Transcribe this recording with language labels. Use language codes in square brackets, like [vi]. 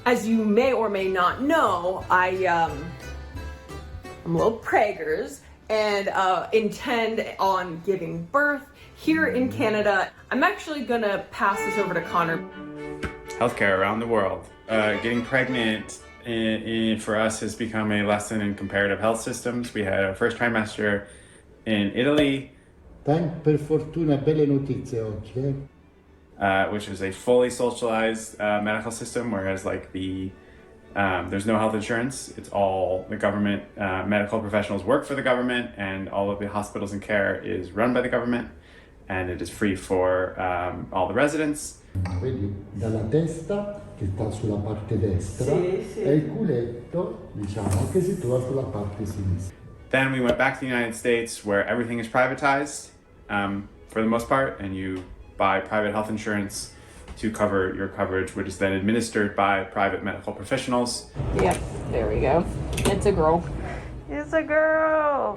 [en] As you may or may not know, I'm a little preggers and intend on giving birth here in Canada. I'm actually gonna pass this over to Connor. Healthcare around the world. Getting pregnant for us has become a lesson in comparative health systems. We had our first trimester in Italy. [it] Per fortuna belle notizie oggi. [en] Which is a fully socialized medical system, whereas like there's no health insurance. It's all the government. Medical professionals work for the government, and all of the hospitals and care is run by the government, and it is free for all the residents. [it] Vedi, dalla testa che sta sulla parte destra e il culetto, diciamo, che si trova sulla parte sinistra. [en] Then we went back to the United States, where everything is privatized for the most part, and you buy private health insurance to cover your coverage, which is then administered by private medical professionals. Yep, there we go. It's a girl. It's a girl.